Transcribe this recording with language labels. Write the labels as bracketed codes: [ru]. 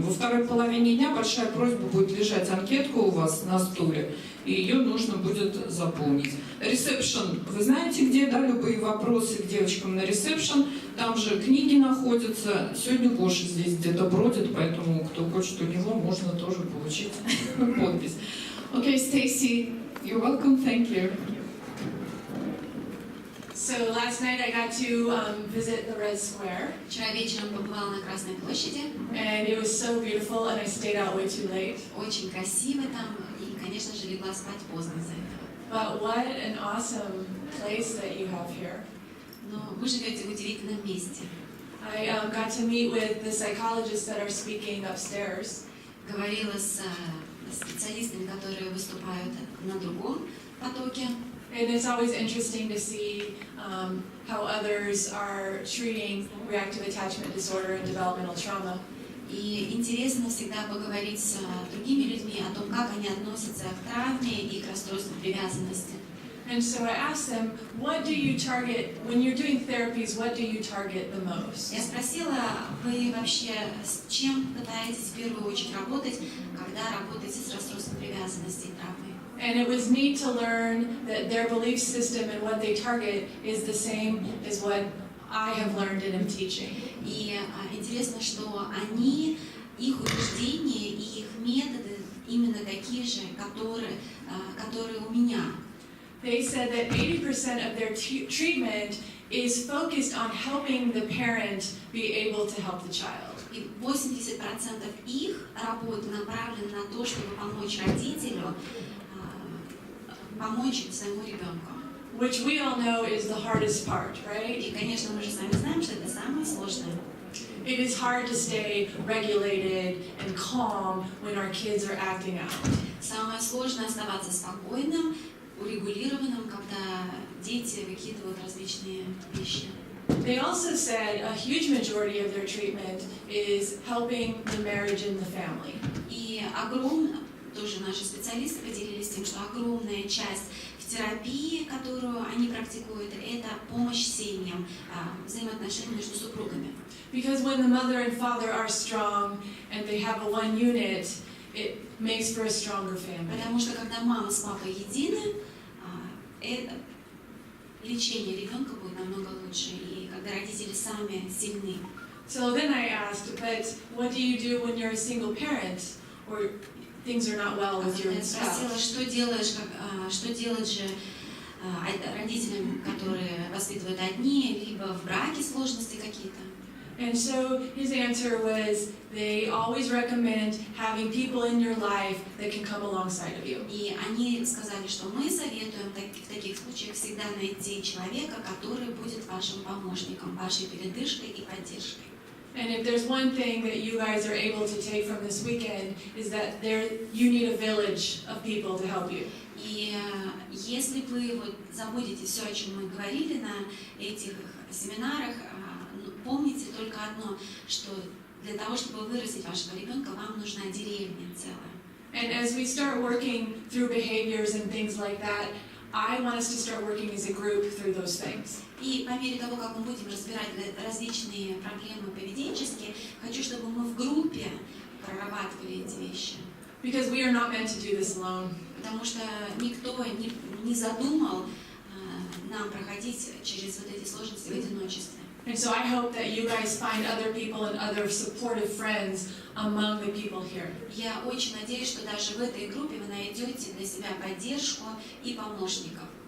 [ru] Во второй половине дня большая просьба будет лежать анкетка у вас на стуле, и ее нужно будет заполнить. Ресепшн, вы знаете где, да, любые вопросы к девочкам на ресепшн, там же книги находятся. Сегодня Гоша здесь где-то бродит, поэтому кто хочет у него, можно тоже получить подпись. [en] Okay, Stacey, you're welcome, thank you. So last night I got to visit the Red Square. [ru] Вчера вечером побывала на Красной площади. [en] And it was so beautiful, and I stayed out way too late. [ru] Очень красиво там, и, конечно же, легла спать поздно из-за этого. [en] But what an awesome place that you have here. [ru] Но вы живете в удивительном месте. [en] I got to meet with the psychologists that are speaking upstairs. [ru] Говорила с специалистами, которые выступают на другом потоке. [en] And it's always interesting to see how others are treating reactive attachment disorder and developmental trauma. [ru] И интересно всегда поговорить с другими людьми о том, как они относятся к травме и к расстройству привязанности. [en] And so I asked them, what do you target, when you're doing therapies, what do you target the most? [ru] Я спросила, вы вообще с чем пытаетесь в первую очередь работать, когда работаете с расстройством привязанности и травмой? [en] And it was neat to learn that their belief system and what they target is the same as what I have learned and am teaching. [ru] И интересно, что они, их убеждения и их методы именно такие же, которые у меня. [en] They said that 80% of their treatment is focused on helping the parent be able to help the child. [ru] И 80% их работы направлены на то, чтобы помочь родителю, помочь своему ребенку. [en] Which we all know is the hardest part, right? [ru] И, конечно, мы же сами знаем, что это самое сложное. [en] It is hard to stay regulated and calm when our kids are acting out. [ru] Самое сложное оставаться спокойным, урегулированным, когда дети выкидывают различные вещи. [en] They also said a huge majority of their treatment is helping the marriage and the family. [ru] И тоже наши специалисты поделились тем, что огромная часть в терапии, которую они практикуют, это помощь семьям, взаимоотношения между супругами. [en] Because when the mother and father are strong and they have a one unit, it makes for a stronger family. [ru] Потому что когда мама с папой едины, лечение ребенка будет намного лучше, и когда родители сами сильны. [en] So then I asked, but what do you do when you're a single parent or things are not well with your spouse? [ru] Я спросила, что делать же родителям, которые воспитывают одни, либо в браке сложности какие-то. [en] And so his answer was, they always recommend having people in your life that can come alongside of you. [ru] И они сказали, что мы советуем в таких случаях всегда найти человека, который будет вашим помощником, вашей передышкой и поддержкой. [en] And if there's one thing that you guys are able to take from this weekend, is that you need a village of people to help you. [ru] И если вы забудете все, о чем мы говорили на этих семинарах, помните только одно, что для того, чтобы вырастить вашего ребенка, вам нужна деревня целая. [en] And as we start working through behaviors and things like that, I want us to start working as a group through those things. [ru] И по мере того, как мы будем разбирать различные проблемы поведенческие, хочу, чтобы мы в группе прорабатывали эти вещи. [en] Because we are not meant to do this alone. [ru] Потому что никто не задумал нам проходить через вот эти сложности в одиночестве. [en] And so I hope that you guys find other people and other supportive friends among the people here. [ru] Я очень надеюсь, что даже в этой группе вы найдете для себя поддержку и помощников.